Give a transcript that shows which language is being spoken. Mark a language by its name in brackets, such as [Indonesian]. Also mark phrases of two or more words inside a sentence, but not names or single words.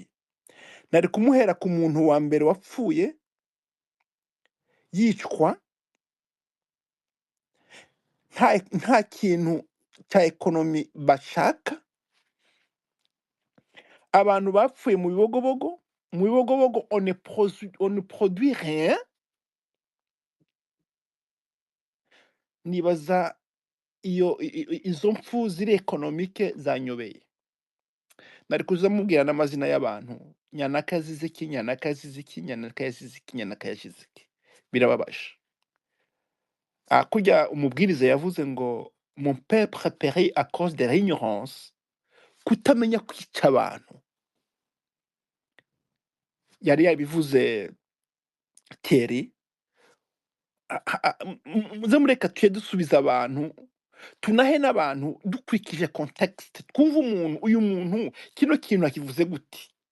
[Kinyarwanda] Nari kumuhera ku muntu wa mbere wapfuye yicwa nta kintu cya ekonomi bashaka, abantu bapfuye mu bibogobogo, [French] on ne produit rien. [Kinyarwanda] Nibaza izo mfu ziri ekonomike zanyobeye. Nari kuza mubwira n'amazina y'abantu, Nyanaka yazize iki, Nyanaka yazize iki, Nyanaka yazize iki, Nyanaka yazize iki. Birababaje. Kujya umubwiriza yavuze ngo [French] mon peuple périt à cause de l'ignorance, [Kinyarwanda] kutamenya kwica abantu. Yari yabivuze Thierry. Muze mureka tuye dusubiza abantu, tunahe n'abantu dukurikije context, twumva umuntu, uyu muntu kino kintu akivuze gute.